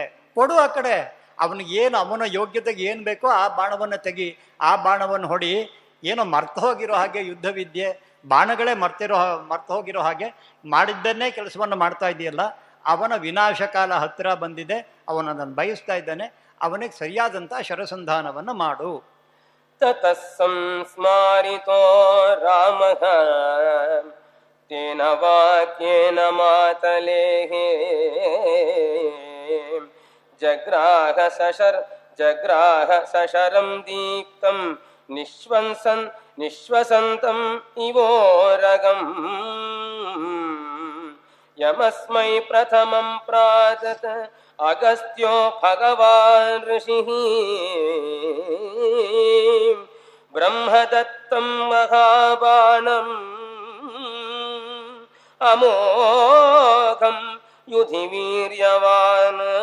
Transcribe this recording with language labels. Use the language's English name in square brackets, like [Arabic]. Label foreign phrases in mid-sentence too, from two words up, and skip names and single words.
[Kannada] ಕೊಡು ಆ ಕಡೆ, ಅವನಿಗೆ ಏನು ಅವನ ಯೋಗ್ಯತೆಗೆ ಏನು ಬೇಕೋ ಆ ಬಾಣವನ್ನು ತೆಗಿ, ಆ ಬಾಣವನ್ನು ಹೊಡಿ. ಏನೋ ಮರ್ತು ಹೋಗಿರೋ ಹಾಗೆ ಯುದ್ಧ ವಿದ್ಯೆ, ಬಾಣಗಳೇ ಮರ್ತು ಹೋಗಿರೋ ಹಾಗೆ ಮಾಡಿದ್ದನ್ನೇ ಕೆಲಸವನ್ನು ಮಾಡ್ತಾ ಇದೆಯಲ್ಲ. ಅವನ ವಿನಾಶಕಾಲ ಹತ್ತಿರ ಬಂದಿದೆ, ಅವನನ್ನು ಬಯಸ್ತಾ ಇದ್ದಾನೆ, ಅವನಿಗೆ ಸರಿಯಾದಂಥ ಶರಸಂಧಾನವನ್ನು ಮಾಡು. [Sanskrit] ತತಃ ಸಂಸ್ಮಾರಿತೋ ರಾಮಃ ತೇನ ವಾಕ್ಯೇನ ಮಾತಲೇಃ ಜಗ್ರಾಹ ಸಶರಂ ದೀಪ್ತಂ ನಿಶ್ವಸಂತಂ ಇವೋರಗಂ ಯಮಸ್ಮೈ ಪ್ರಥಮಂ ಪ್ರಾತತ ಅಗಸ್ತ್ಯೋ ಭಗವಾನ್ ಋಷಿಃ ಬ್ರಹ್ಮದತ್ತಂ ಮಹಾಬಾಣಂ ಅಮೋಘಂ ಯುಧಿ ವೀರ್ಯವಾನ್